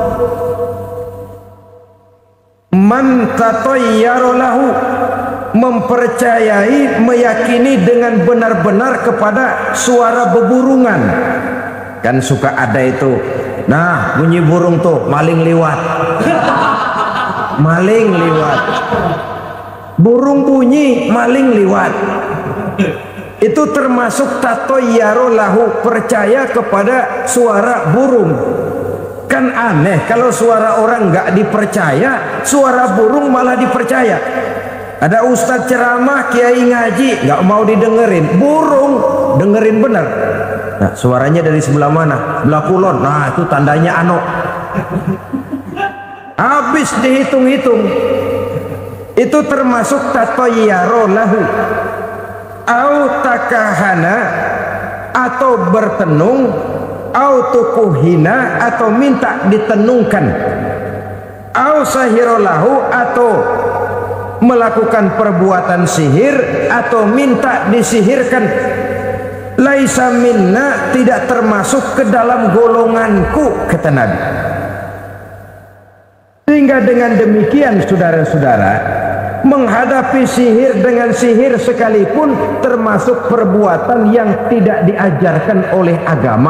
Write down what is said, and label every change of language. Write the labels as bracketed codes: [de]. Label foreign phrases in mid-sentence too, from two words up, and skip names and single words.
[ar] Man tatayyara lahu, [id] mempercayai, meyakini dengan benar-benar kepada suara beburungan. Kan suka ada itu, nah bunyi burung tuh, [jv] maling liwat. Maling liwat, [id] burung bunyi, [jv] maling liwat. [id] Itu termasuk [ar] tatayyara lahu, [id] percaya kepada suara burung. Kan aneh kalau suara orang nggak dipercaya, suara burung malah dipercaya. Ada ustadz ceramah, kiai ngaji, nggak mau didengerin, burung dengerin bener. Nah, suaranya dari sebelah mana? Sebelah kulon. Nah, itu tandanya ano. Habis dihitung-hitung. Itu termasuk [ar] tatayyara lahu. Au takahana, [id] atau bertenung, [ar] au tukuhina, [id] atau minta ditenungkan, [ar] au sahirolahu, [id] atau melakukan perbuatan sihir, atau minta disihirkan. [ar] Laisa minna, [id] tidak termasuk ke dalam golonganku, kata Nabi. Sehingga dengan demikian, saudara-saudara, menghadapi sihir dengan sihir sekalipun termasuk perbuatan yang tidak diajarkan oleh agama.